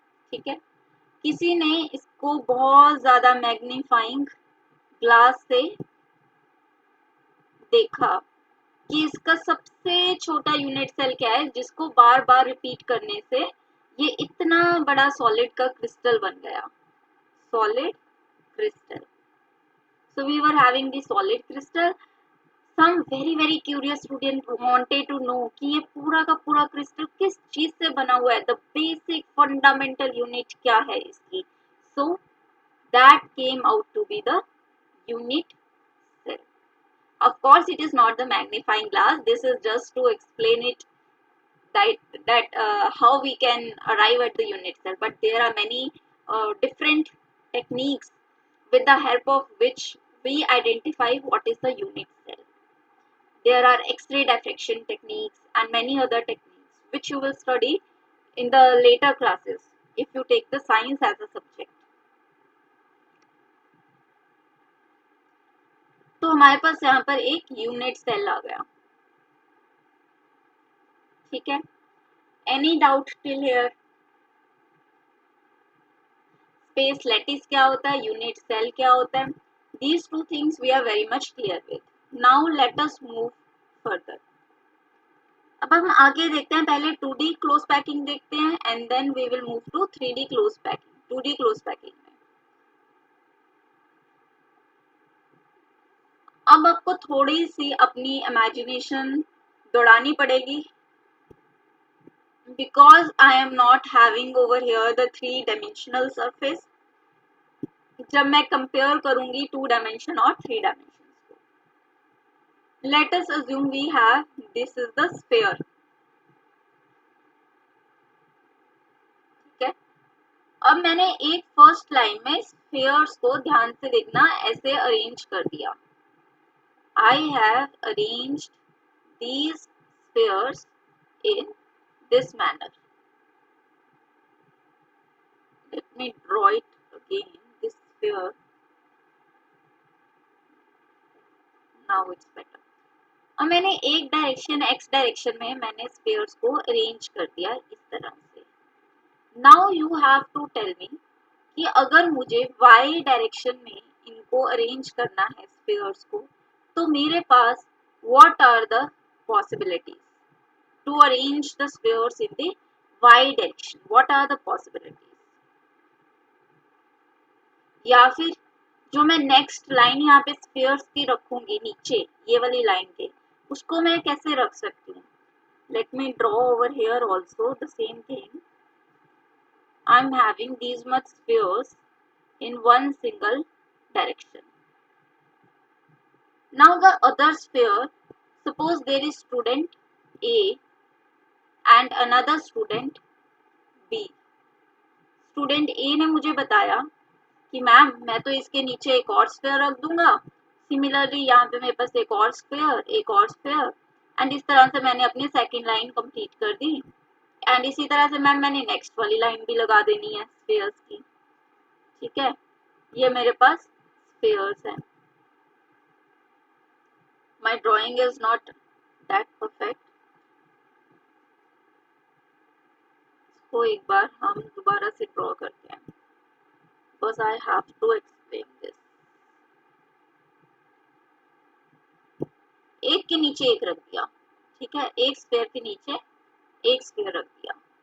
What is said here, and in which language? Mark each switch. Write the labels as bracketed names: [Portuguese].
[Hindi] ठीक है, किसी ने इसको बहुत ज्यादा मैग्नीफाइंग ग्लास से देखा कि इसका सबसे छोटा यूनिट सेल क्या है, जिसको बार बार रिपीट करने से ये इतना बड़ा सॉलिड का क्रिस्टल बन गया, solid crystal. [English] So we were having the solid crystal. Some very curious student wanted to know [Hindi] कि ये पूरा का पूरा क्रिस्टल किस चीज से बना हुआ है, [English] the basic fundamental unit [Hindi] क्या है इसकी. [English] So that came out to be the unit cell. Of course, it is not the magnifying glass. This is just to explain it that how we can arrive at the unit cell. But there are many different techniques with the help of which we identify what is the unit cell. There are X-ray diffraction techniques and many other techniques which you will study in the later classes if you take the science as a subject. [Hindi] तो हमारे पास यहाँ पर एक unit cell आ गया. ठीक है, [English] Any doubt till here? [Hindi] Space lattice क्या होता है, [English] Unit cell क्या होता है, these two things we are very much clear with. Now let us move further. [Hindi] अब हम आगे देखते हैं, पहले 2D क्लोज पैकिंग देखते हैं [English] And then we will move to 3D close packing. [Hindi] 2D close packing में अब आपको थोड़ी सी अपनी इमेजिनेशन दौड़ानी पड़ेगी, [English] because I am not having over here the 3-dimensional surface। [Hindi] जब मैं कंपेयर करूंगी 2 डायमेंशन और 3 डायमेंशन को, [English] let us assume we have this is the sphere। [Hindi] ठीक है, अब मैंने एक फर्स्ट लाइन में स्फीयर्स को ध्यान से देखना ऐसे अरेंज कर दिया। [English] I have arranged these spheres in this manner। Let me draw it again, this sphere। Now it's better। [Hindi] और मैंने एक डायरेक्शन x डायरेक्शन में मैंने स्फीयर्स को अरेंज कर दिया इस तरह से। [English] now you have to tell me [Hindi] कि अगर मुझे y डायरेक्शन में इनको अरेंज करना है स्फीयर्स को, तो मेरे पास [English] What are the possibilities to arrange the spheres in the y direction, what are the possibilities. [Hindi] या फिर जो मैं नेक्स्ट लाइन यहाँ पे स्फीयर्स की रखूंगी नीचे ये वाली लाइन के, उसको मैं कैसे रख सकती हूँ। [English] Let me draw over here also the same thing. I am having these much spheres in one single direction। Now the other sphere, suppose there is student A and another student B। [Hindi] Student A ने मुझे बताया कि ma'am मैं तो इसके नीचे एक और स्फीयर रख दूंगा, सिमिलरली यहाँ पे मेरे पास एक और स्फीयर एंड इस तरह से मैंने अपनी सेकंड लाइन कंप्लीट कर दी। एंड इसी तरह से मैम मैंने नेक्स्ट वाली लाइन भी लगा देनी है स्फीयर्स की। ठीक है, ये मेरे पास स्फीयर्स हैं। [English] My drawing is not that perfect। [Hindi] इसको एक बार हम दोबारा से ड्रॉ करते हैं, [English] because I have to explain this। [Hindi] एक के नीचे एक रख दिया, ठीक है, एक स्फीयर के नीचे एक स्फीयर रख दिया।